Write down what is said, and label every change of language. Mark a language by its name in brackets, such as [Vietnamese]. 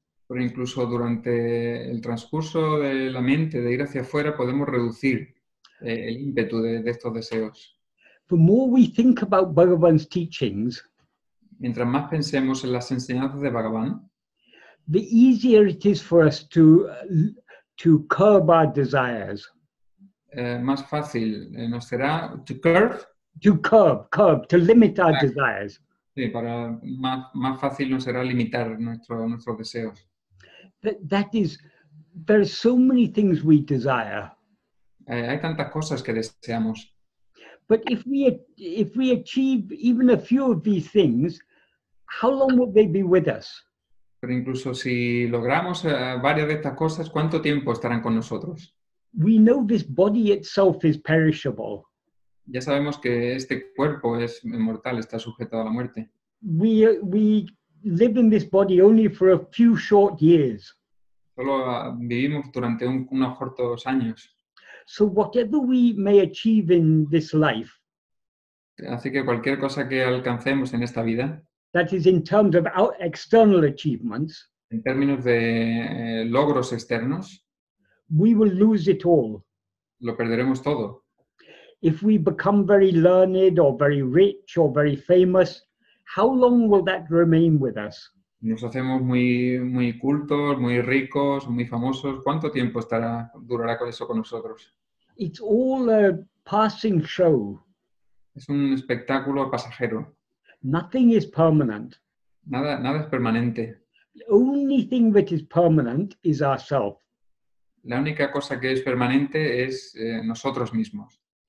[Spanish] Pero incluso durante el transcurso de la mente de ir hacia afuera podemos reducir el ímpetu de estos deseos. [English] The more we think about Bhagavan's teachings, [Spanish] Mientras más pensemos en las enseñanzas de Bhagavan, [English] the easier it is for us to curb our desires. [Spanish] más fácil nos será [English] to curb, To limit our desires. [Spanish] sí, más fácil nos será limitar nuestros deseos. [English] That is, there are so many things we desire. [Spanish] Hay tantas cosas que deseamos, [English] But if we achieve even a few of these things, how long will they be with us? [Spanish] pero incluso si logramos varias de estas cosas, ¿cuánto tiempo estarán con nosotros? [English] We know this body itself is perishable. [Spanish] Ya sabemos que este cuerpo es mortal, está sujeto a la muerte. [English] We live in this body only for a few short years. [Spanish] Solo vivimos durante unos cortos años. [English] So whatever we may achieve in this life, [Spanish] Así que cualquier cosa que alcancemos en esta vida, [English] that is in terms of our external achievements, [Spanish] en términos de logros externos, [English] we will lose it all. [Spanish] lo perderemos todo. [English] If we become very learned or very rich or very famous, how long will that remain with us? [Spanish] Nos hacemos muy cultos, muy ricos, muy famosos. ¿Cuánto tiempo durará con eso con nosotros? [English] It's all a passing show. [Spanish] Es un espectáculo pasajero. [English] Nothing is permanent. [Spanish] Nada es permanente. [English] The only thing that is permanent is ourself. [Spanish] La única cosa que es permanente es nosotros mismos.